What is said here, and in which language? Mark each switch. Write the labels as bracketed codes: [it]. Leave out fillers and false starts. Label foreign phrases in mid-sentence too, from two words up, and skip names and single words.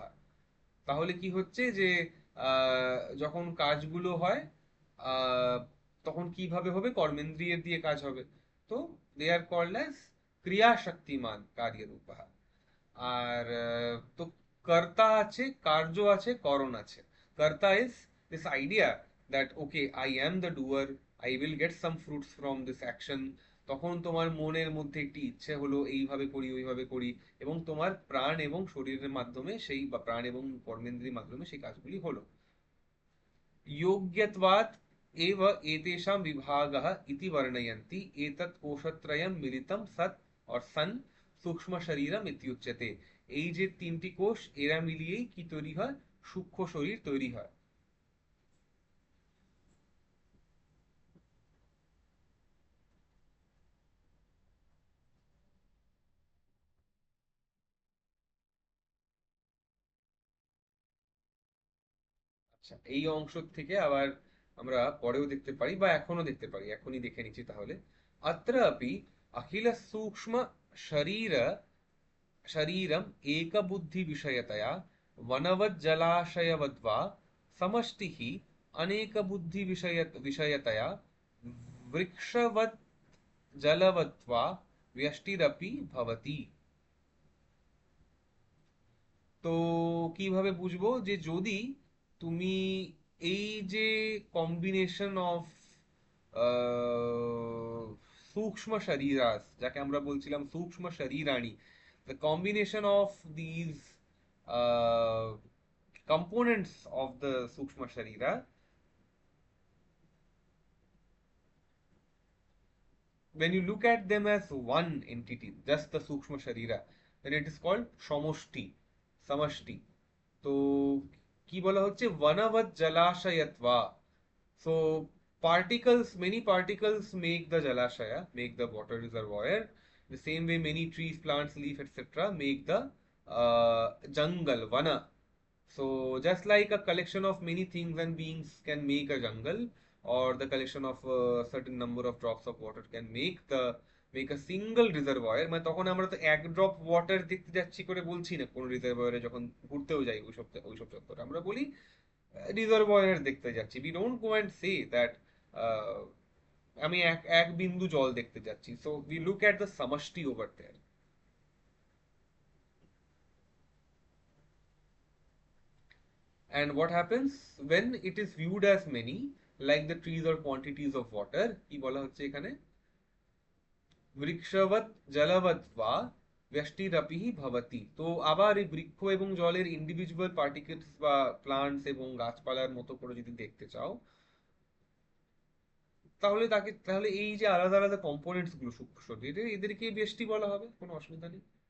[bn] তাহলে কি হচ্ছে যে যখন কাজগুলো হয় আহ, তখন কিভাবে হবে, কর্মেন্দ্রিয়ের দিয়ে কাজ হবে। [en] তো they are called as [sa] ক্রিয়া শক্তিমান কার্য রূপः। [bn] আর তো কর্তা আছে, কার্য আছে, করণ আছে। [en] কর্তা is this idea that okay I am the doer, I will get some fruits from this action। [bn] তখন তোমার মনের মধ্যে একটি ইচ্ছে হলো এইভাবে করি ওইভাবে করি, এবং তোমার প্রাণ এবং শরীরের মাধ্যমে সেই বা প্রাণ এবং কর্মেন্দ্রিয়ের মাধ্যমে সেই কাজগুলি হলো। [sa] योग्यत्वात् एव एतेषां विभागः इति वर्णयन्ति। एतत् कोशत्रयं मिलितं सत् और सन सूक्ष्म शरीरम इत्युच्यते। [bn] এই যে তিনটি কোষ এরা মিলিয়েই কি তৈরি হয়, সূক্ষ্ম শরীর তৈরি হয়। আচ্ছা, এই অংশ থেকে আবার আমরা পরেও দেখতে পারি বা এখনো দেখতে পারি, এখনই দেখে নিচ্ছি তাহলে। [sa] अत्र अपि अखिल सूक्ष्म शरीर शरीरम् एकबुद्धिविषयतया वनवज्जलाशयवद्वा समष्टिः अनेकबुद्धिविषयतया वृक्षवत् जलवद्वा व्यष्टिरपि भवति। [bn] তো কিভাবে বুঝবো যে যদি তুমি এই যে [en] combination of [bn] সূক্ষ্ম শরীরাস, যাকে আমরা বলছিলাম সূক্ষ্ম শরীরাণী, [en] the combination of these components of the sukshma sharira, when you look at them as one entity, just the sukshma sharira, then it is called samoshti, samashti। [bn] তো কি বলা হচ্ছে, [sa] वनवत् जलाशयत्व। [en] So particles, many particles make the jalashaya, make the water reservoir. The same way many trees, plants, leaf, etc. make the jungle, vana। So just like a collection of many things and beings can make a jungle, or the collection of a certain number of drops of water can make a single reservoir, [bn] মানে তখন আমরা তো এক [en] drop water [bn] দেখতে যাচ্ছি করে বলছি না, কোন রিজার্ভয়ারে যখন ঘুরতেও যাই ওইসব ওইসব চত্বরে আমরা বলি রিজার্ভয়ার দেখতে যাচ্ছি। [en] we don't go and say that [bn] আমি এক এক বিন্দু জল দেখতে যাচ্ছি। [en] so we look at the সামাষ্টি over there। And what happens when it is viewed as many, like the trees or quantities of water, [bn] কি বলা হচ্ছে এখানে, [sa] বৃক্ষবৎ জলবৎ বা ব্যষ্টিরপিহি ভবতি। [bn] তো আবার এই বৃক্ষ এবং জলের [en] individual particles [bn] বা প্লান্টস এবং গাছপালার মতো করে যদি দেখতে চাও, তাহলে এই যে আলাদা আলাদা কম্পোনেন্টস গুলো সূক্ষ্ম শরীরে, এদেরকে ব্যষ্টি বলা হবে, কোনো অসুবিধা নেই।